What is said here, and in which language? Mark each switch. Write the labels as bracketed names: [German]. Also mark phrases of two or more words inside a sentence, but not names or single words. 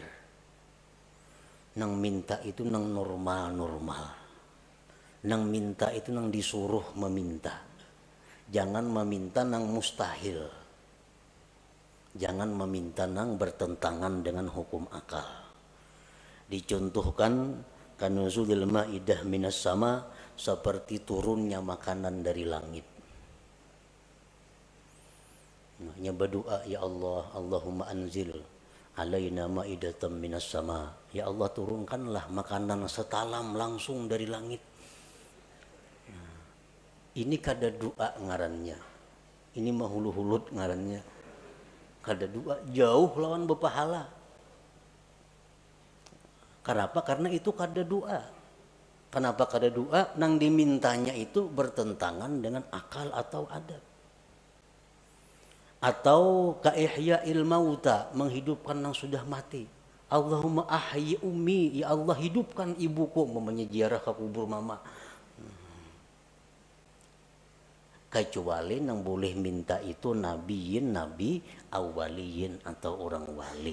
[Banjar] Nang minta itu nang normal-normal. Nang minta itu nang disuruh meminta. Jangan meminta nang mustahil. Jangan meminta nang bertentangan dengan hukum akal. [Indonesian] Dicontohkan [Arabic] كنزول المائدة من السماء, [Indonesian] seperti turunnya makanan dari langit. Hanya berdoa, [Arabic] يا الله، اللهم أنزل علينا مائدة من السماء. [Indonesian] Ya Allah, turunkanlah makanan setalam langsung dari langit. [Banjar] Ini kada doa ngarannya. Ini mah hulu-hulut ngarannya. Kada doa, jauh lawan berpahala. Kenapa? Karena itu kada doa. Kenapa kada doa? Nang dimintanya itu bertentangan dengan akal atau adab. [Arabic] Atau كإحياء الموتى, [Indonesian] menghidupkan yang sudah mati. [Arabic] اللهم أحي أمي, [Indonesian] ya Allah hidupkan ibuku, memangnya ziarah ke kubur mama. Kecuali yang boleh minta itu nabiyin, nabi awaliyin atau orang wali.